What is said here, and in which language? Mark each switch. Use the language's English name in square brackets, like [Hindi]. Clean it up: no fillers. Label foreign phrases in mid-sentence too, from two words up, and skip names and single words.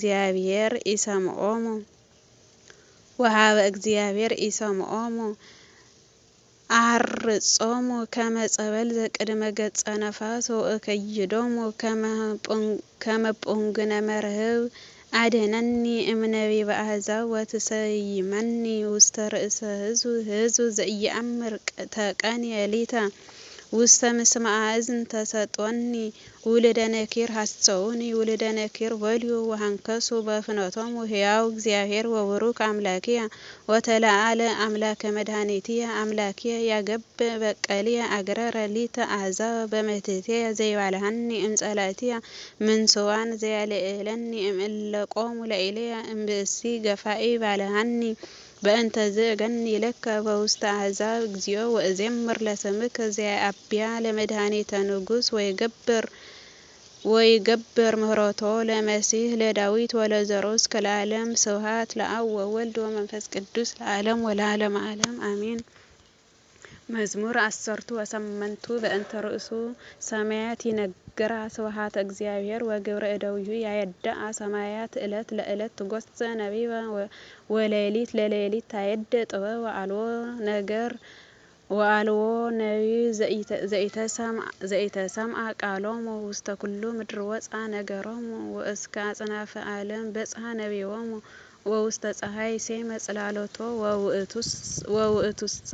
[Geez] እግዚአብሔር ኢሰምዖሙ አሐርጾሙ ከመ ጸበል ዘቅድመ ገጸ ነፋስ ወእከይዶሙ ከመ ጶንግነ መርህብ አድኅነኒ እምነቢበ አሕዛብ ወትሰይመኒ ውስተ ርእሰ ሕዝብ ዘኢየአምር ተቀንየ ሊተ ውስተ ምስማዕ እዝን ተሰጦኒ ውልደ ነኪር ሐሰውኒ ውልደ ነኪር በልዩ ወሃንከሱ በፍኖቶሙ ሕያው እግዚአብሔር ወቡሩክ አምላክየ ወተለዓለ አምላከ መድኃኒትየ አምላክየ ያገብ በቀልየ አግረረ ሊተ አሕዛብ በመትሕትየ ዘይባልሐኒ እምጸላእትየ ምንስዋን ዘያልዕለኒ እምእለቆሙ ለኢልየ እምብእሲ ገፋኢ ባልሐኒ በእንተ ዝእገኒ ለከ በውስተ አሕዛብ እግዚኦ ወእዜምር ለስምከ ዘያአብያ ለመድኃኒተ ንጉሥ ወይገብር ምህረቶ ለመሲሕ ለዳዊት ወለዘሮ እስከ ለዓለም ስብሐት ለአብ ወወልድ ወመንፈስ ቅዱስ ለዓለም ወለዓለመ ዓለም አሜን። መዝሙር 18 በእንተ ርእሱ ሰማያት ይነግራ ስብሐተ እግዚአብሔር ወግብረ እደዊሁ ያየድአ ሰማያት ዕለት ለዕለት ትጐሰ ነቢበ ወሌሊት ለሌሊት ታየድ ጥበብ ወአልቦ ነቢብ ዘኢተሰምዐ ቃሎሙ ውስተ ኩሉ ምድር ወፅአ ነገሮሙ ወእስከ አጽናፈ ዓለም በጽሐ ነቢቦሙ ወውስተ ፀሐይ ሴመ ጽላሎቶ ወውእቱሰ